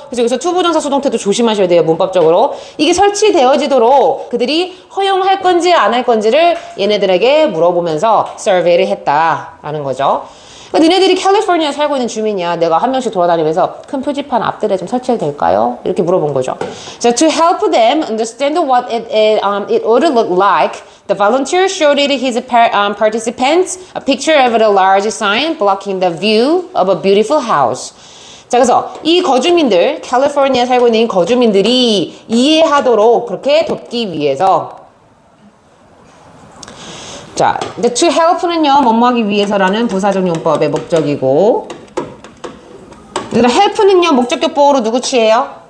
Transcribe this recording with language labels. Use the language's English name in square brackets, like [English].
[Korean] 그래서 여기서 투부정사 수동태도 조심하셔야 돼요, 문법적으로. 이게 설치되어지도록 그들이 허용할 건지 안 할 건지를 얘네들에게 물어보면서 survey를 했다라는 거죠. 그러니까 니네들이 캘리포니아에 살고 있는 주민이야. 내가 한 명씩 돌아다니면서 큰 표지판 앞들에 좀 설치해도 될까요? 이렇게 물어본 거죠. [English] So to help them understand what it ought to look like, the volunteer showed his participants a picture of a large sign blocking the view of a beautiful house. [Korean] 자, 그래서 이 거주민들, 캘리포니아에 살고 있는 이 거주민들이 이해하도록 그렇게 돕기 위해서 자, 이제 to help는요, 뭐뭐 하기 위해서라는 부사적 용법의 목적이고, help는요, 목적격 보어로 누구 취해요?